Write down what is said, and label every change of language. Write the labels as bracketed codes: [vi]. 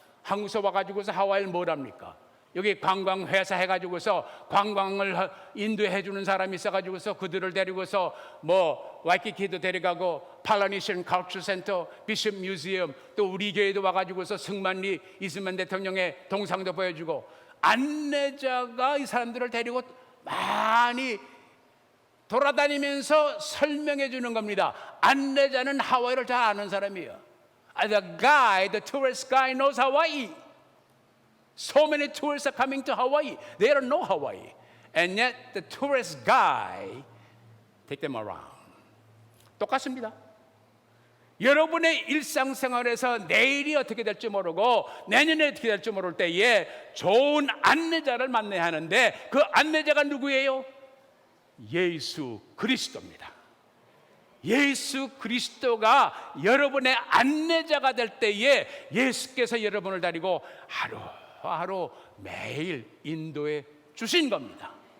[ko] 한국에서 와가지고서 하와이를 뭘 합니까? 여기 관광회사 해가지고서 관광을 인도해 주는 사람이 있어가지고서 그들을 데리고서 뭐 와이키키도 데려가고, 팔라니션 컬처 센터, 비숍 뮤지엄, 또 우리 교회도 와가지고서 승만리 이승만 대통령의 동상도 보여주고, 안내자가 이 사람들을 데리고 많이 돌아다니면서 설명해 주는 겁니다. 안내자는 하와이를 잘 아는 사람이에요. [en] The tourist guy knows Hawaii. So many tourists are coming to Hawaii. They don't know Hawaii. And yet the tourist guy take them around. [ko] 똑같습니다. 여러분의 일상생활에서 내일이 어떻게 될지 모르고 내년에 어떻게 될지 모를 때에 좋은 안내자를 만나야 하는데, 그 안내자가 누구예요? 예수 그리스도입니다. 예수 그리스도가 여러분의 안내자가 될 때에 예수께서 여러분을 데리고 하루하루 매일 인도해 주신 겁니다.